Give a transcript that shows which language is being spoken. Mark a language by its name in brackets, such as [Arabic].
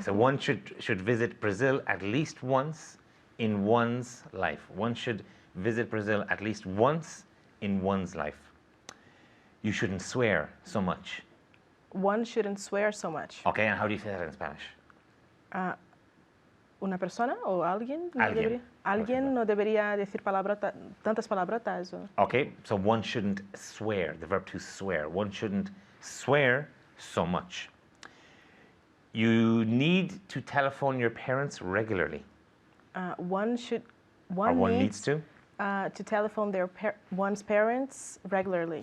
[English] So one should visit Brazil at least once in one's life. One should visit Brazil at least once in one's life. You shouldn't swear so much. One shouldn't swear so much. Okay, and how do you say that in Spanish? [Spanish] Una persona o alguien no Alguien, debería, alguien no debería decir tantas palabrotas. [English] Okay, so one shouldn't swear, the verb to swear. One shouldn't swear so much. You need to telephone your parents regularly. One needs to telephone one's parents regularly.